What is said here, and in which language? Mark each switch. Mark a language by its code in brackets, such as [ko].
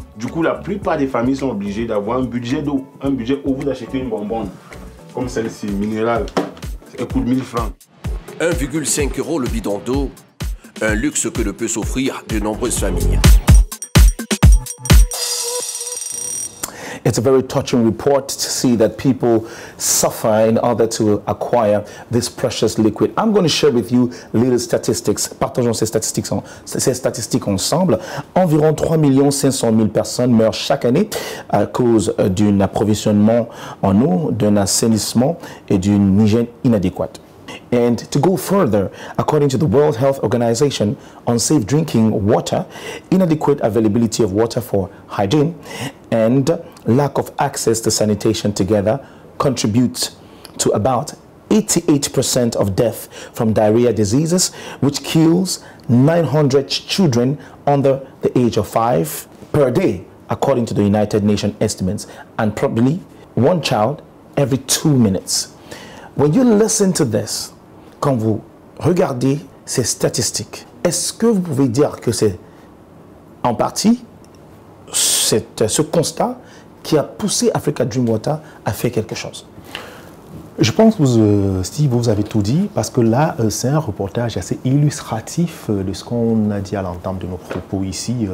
[fr] Du coup, la plupart des familles sont obligées d'avoir un budget d'eau. Un budget où vous achetez une bonbonne, comme celle-ci, minérale. Ça coûte 1000 francs. 1,5 € le bidon d'eau, un luxe que ne peut s'offrir de nombreuses familles. [en] It's a very touching report to see that people suffer in order to acquire this precious liquid. I'm going to share with you little statistics. [fr] Partageons ces statistiques ensemble. Environ 3 500 000 personnes meurent chaque année à cause d'un approvisionnement en eau, d'un assainissement et d'une hygiène inadéquate. [en] And to go further, according to the World Health Organization, unsafe drinking water, inadequate availability of water for hygiene, and lack of access to sanitation together contribute to about 88% of death from diarrhea diseases, which kills 900 children under the age of 5 per day, according to the United Nations estimates, and probably 1 child every 2 minutes. When you listen to this, [fr] quand vous regardez ces statistiques, est-ce que vous pouvez dire que c'est en partie ce constat qui a poussé Africa Dream Water à faire quelque chose? Je pense que Steve, vous avez tout dit, parce que là, c'est un reportage assez illustratif de ce qu'on a dit à l'entame de nos propos ici.